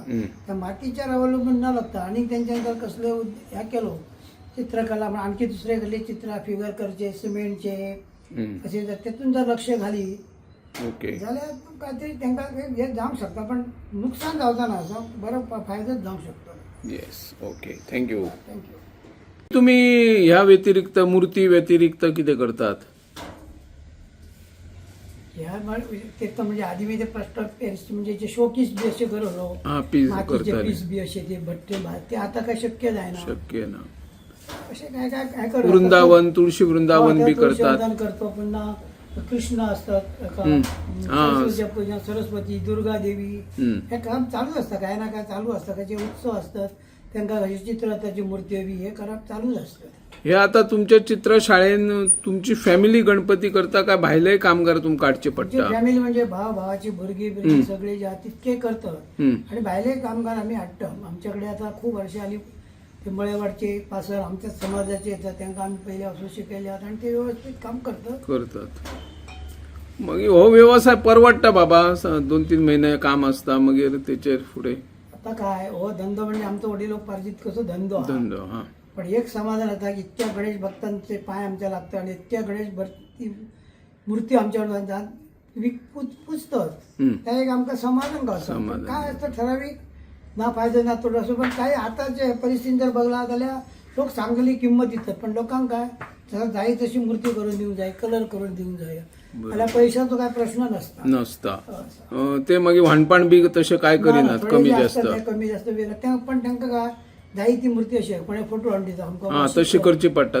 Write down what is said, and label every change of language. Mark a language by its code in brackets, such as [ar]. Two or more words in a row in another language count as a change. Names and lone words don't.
[kok] त्या मातीच्यार अवलंबून न लागता आणि त्यांच्यान जर कसले ह्या केलो चित्रकला आणखी दुसरे कसले चित्र फिगर करचे सिमेंटचे असे जर तेतून जर लक्ष घाली जाल्यार काहीतरी तांकां हे जावंक शकता पण नुकसान जावचा ना असं बरो फायदोच जावंक शकतो. [en] Yes. Okay. Thank you. Thank you. [kok] तुम्ही ह्या व्यतिरिक्त मूर्ती व्यतिरिक्त कितें करतात? ह्या व्यतिरिक्त म्हणजे आधी मी ते [en] plaster of Paris [kok] म्हणजे जे शोपीस बी असे करलो मातीचे पीस बी असे ते भट्टे ते आता काय शक्य जायना. शक्य ना. असे काय काय काय करतो. वृंदावन तुळशी वृंदावन बी करतात. [mr] करतो पुन्हा कृष्ण असतात पूजा सरस्वती दुर्गा देवी हे काम चालू असतं काय ना काय चालू असतं काय जे उत्सव असतात त्यांना चित्ररथाची मूर्ती हवी हे करप चालूच असतं. [kok] हे आता तुमच्या चित्रशाळेन तुमची फॅमिली गणपती करता काय भायले कामगार तुमका काडचे पडटा? फॅमिली म्हणजे भावाची भुरगी सगळे जे तितके करतात आणि भायले कामगार आम्ही हाडटा. [mr] आमच्याकडे आता खूप वर्ष आली ते मळेवाडचे पासर आमच्या समाजाचे येतात त्यांना आम्ही पहिले असं शिकले आणि ते व्यवस्थित काम करतात. [kok] मग हो व्यवसाय परवडटा बाबा 2-3 महिने काम असता मागीर तेचेर फुडें आता काय हो धंदो म्हणजे आमचो वडिलोपार्जित कसो धंदो हा. [mr] पण एक समाधान आता की इतक्या गणेश भक्तांचे पाय आमच्या लागतात आणि इतक्या गणेश भक्ती मूर्ती आमच्याकडे पुजतात त्या एक आमकां समाधान गावता. [kok] काय असतं ठराविक ना फायदो ना तोटो असो पण काही आताच्या परिस्थितीत जर बघला जाल्यार लोक चांगली किंमत दितात पण लोकांक काय जाय तशी मूर्ती करून दिवंक जाय कलर करून दिवंक जाय जाल्यार पैशाचो काय प्रश्न नसता. ते मागीर वाहनपाण बी तशें काय करिनात कमी जास्त पण तांकां काय जाय ती मूर्ती अशी आहे कोणी फोटो हाडून दिता आमकां तशी करची पडटा.